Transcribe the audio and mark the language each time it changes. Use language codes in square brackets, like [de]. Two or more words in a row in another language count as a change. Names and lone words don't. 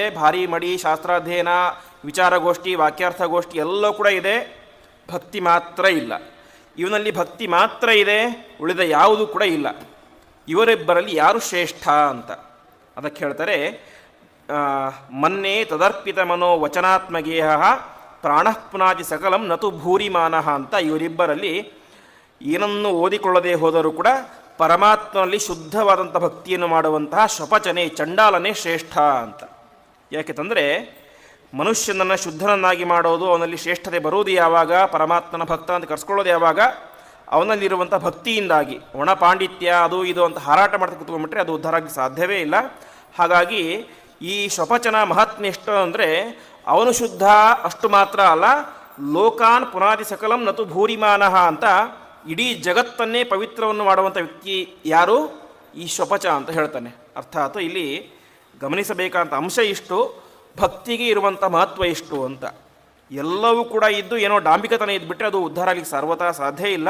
[kn] ಭಾರಿ ಮಡಿ, ಶಾಸ್ತ್ರಾಧ್ಯಯನ, ವಿಚಾರಗೋಷ್ಠಿ, ವಾಕ್ಯಾರ್ಥಗೋಷ್ಠಿ ಎಲ್ಲವೂ ಕೂಡ ಇದೆ. ಭಕ್ತಿ ಮಾತ್ರ ಇಲ್ಲ. ಇವನಲ್ಲಿ ಭಕ್ತಿ ಮಾತ್ರ ಇದೆ, ಉಳಿದ ಯಾವುದೂ ಕೂಡ ಇಲ್ಲ. ಇವರಿಬ್ಬರಲ್ಲಿ ಯಾರು ಶ್ರೇಷ್ಠ ಅಂತ ಅದಕ್ಕೆ ಹೇಳ್ತಾರೆ, [sa] ಮನ್ನೇ ತದರ್ಪಿತ ಮನೋ ವಚನಾತ್ಮಗೇಹ ಪ್ರಾಣಃಪುನಾತಿ ಸಕಲಂ ನತು ಭೂರಿಮಾನಃ [kn] ಅಂತ ಇವರಿಬ್ಬರಲ್ಲಿ ಏನನ್ನು ಓದಿಕೊಳ್ಳದೆ ಹೋದರೂ ಕೂಡ ಪರಮಾತ್ಮನಲ್ಲಿ ಶುದ್ಧವಾದಂಥ ಭಕ್ತಿಯನ್ನು ಮಾಡುವಂತಹ ಶಪಚನೆ, ಚಂಡಾಲನೇ ಶ್ರೇಷ್ಠ ಅಂತ. ಯಾಕೆಂದರೆ ಮನುಷ್ಯನನ್ನು ಶುದ್ಧನನ್ನಾಗಿ ಮಾಡೋದು, ಅವನಲ್ಲಿ ಶ್ರೇಷ್ಠತೆ ಬರುವುದು ಯಾವಾಗ? ಪರಮಾತ್ಮನ ಭಕ್ತ ಅಂತ ಕರೆಸ್ಕೊಳ್ಳೋದು ಯಾವಾಗ? ಅವನಲ್ಲಿರುವಂಥ ಭಕ್ತಿಯಿಂದಾಗಿ. ಒಣ ಪಾಂಡಿತ್ಯ ಅದು ಇದು ಅಂತ ಹಾರಾಟ ಮಾಡ್ತಾ ಕೂತ್ಕೊಂಡ್ಬಿಟ್ರೆ ಅದು ಉದ್ಧಾರ ಆಗಲಿಕ್ಕೆ ಸಾಧ್ಯವೇ ಇಲ್ಲ. ಹಾಗಾಗಿ ಈ ಶಪಚನ ಮಹಾತ್ಮೆ ಎಷ್ಟು ಅಂದರೆ, ಅವನು ಶುದ್ಧ ಅಷ್ಟು ಮಾತ್ರ ಅಲ್ಲ, [sa] ಲೋಕಾನ್ ಪುನಾದಿ ಸಕಲಂ ನತು ಭೂರಿಮಾನಃ [kn] ಅಂತ ಇಡೀ ಜಗತ್ತನ್ನೇ ಪವಿತ್ರವನ್ನು ಮಾಡುವಂಥ ವ್ಯಕ್ತಿ ಯಾರು? ಈ ಶಪಚ ಅಂತ ಹೇಳ್ತಾನೆ. ಅರ್ಥಾತ್ ಇಲ್ಲಿ ಗಮನಿಸಬೇಕಾದಂಥ ಅಂಶ ಇಷ್ಟು, ಭಕ್ತಿಗೆ ಇರುವಂಥ ಮಹತ್ವ ಇಷ್ಟು ಅಂತ. ಎಲ್ಲವೂ ಕೂಡ ಇದ್ದು ಏನೋ ಡಾಂಬಿಕತನ ಇದ್ದುಬಿಟ್ರೆ ಅದು ಉದ್ಧಾರ ಆಗಲಿಕ್ಕೆ ಸರ್ವತಾ ಸಾಧ್ಯ ಇಲ್ಲ.